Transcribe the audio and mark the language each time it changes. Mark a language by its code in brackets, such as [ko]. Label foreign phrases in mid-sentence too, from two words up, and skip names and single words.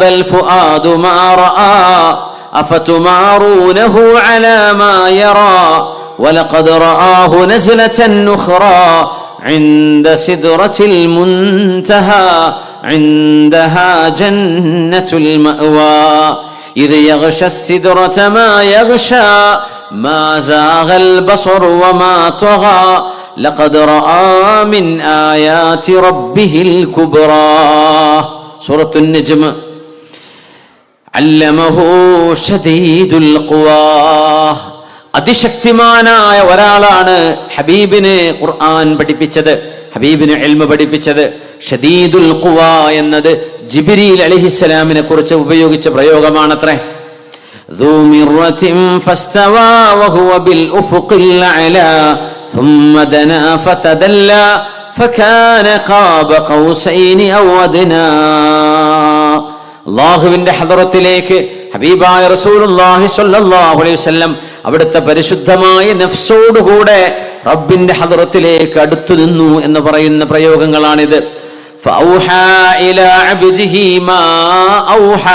[ar] الفؤاد ما رأى أفتمارونه على ما يرى ولقد رآه نزلة أخرى عند سدرة المنتهى عندها جنة المأوى إذ يغشى السدرة ما يغشى ما زاغ البصر وما طغى لقد رأى من آيات ربه الكبرى. سورة النجم. علمه شديد القوى. [ml] അതിശക്തിമാനായ ഒരാളാണ് ഹബീബിന് ഖുർആൻ പഠിപ്പിച്ചത്, ഹബീബിന് ഇൽമ പഠിപ്പിച്ചത്. [ar] شديد القوى [ml] എന്നത് ജിബ്രീൽ അലൈഹിസ്സലാമിനെ കുറിച്ച് ഉപയോഗിച്ച പ്രയോഗമാണത്രേ. [ar] ذو مرة فاستوى وهو بالأفق الأعلى ثم دنا فتدلى فكان قاب قوسين أو أدنى. [ml] അല്ലാഹുവിന്റെ ഹദറത്തിലേക്ക് ഹബീബായ [ar] رسول الله صلى الله عليه وسلم [ml] അവിടുത്തെ പരിശുദ്ധമായ നഫ്സോടുകൂടെ റബ്ബിന്റെ ഹദറത്തിലേക്ക് അടുത്തു നിന്നു എന്ന് പറയുന്ന പ്രയോഗങ്ങളാണിത്. [ar] فأوحى إلى عبده ما أوحى.